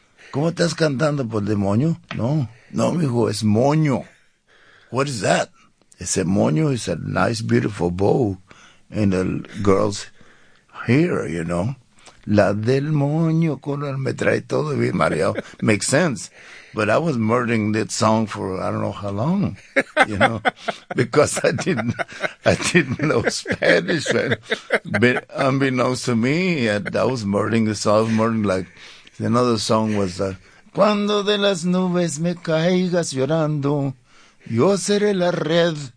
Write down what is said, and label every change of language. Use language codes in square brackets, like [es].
[es] ¿Cómo estás cantando por demonio? No, no, mijo, es moño. [en] What is that? It's a moño. It's a nice, beautiful bow in the girl's hair, you know. [es] La del moño color me trae todo bien, Mario. [en] Makes sense. But I was murdering that song for I don't know how long, you know, because I didn't know Spanish. But unbeknownst to me, I was murdering the song. I was murdering like... Another song was, [es] Cuando de las nubes me caigas llorando, yo seré la red.